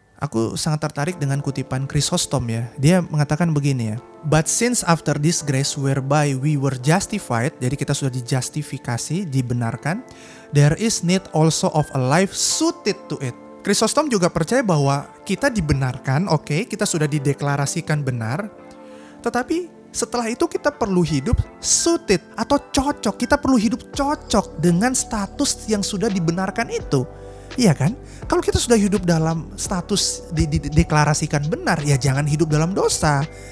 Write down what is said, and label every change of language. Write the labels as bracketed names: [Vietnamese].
[Indonesian] Aku sangat tertarik dengan kutipan Chrysostom ya. Dia mengatakan begini ya. [English] But since after this grace whereby we were justified, [Indonesian] jadi kita sudah dijustifikasi, dibenarkan, [English] there is need also of a life suited to it. [Indonesian] Chrysostom juga percaya bahwa kita dibenarkan, oke, kita sudah dideklarasikan benar, tetapi setelah itu kita perlu hidup suited atau cocok. Kita perlu hidup cocok dengan status yang sudah dibenarkan itu. Iya kan? Kalau kita sudah hidup dalam status dideklarasikan benar, ya jangan hidup dalam dosa.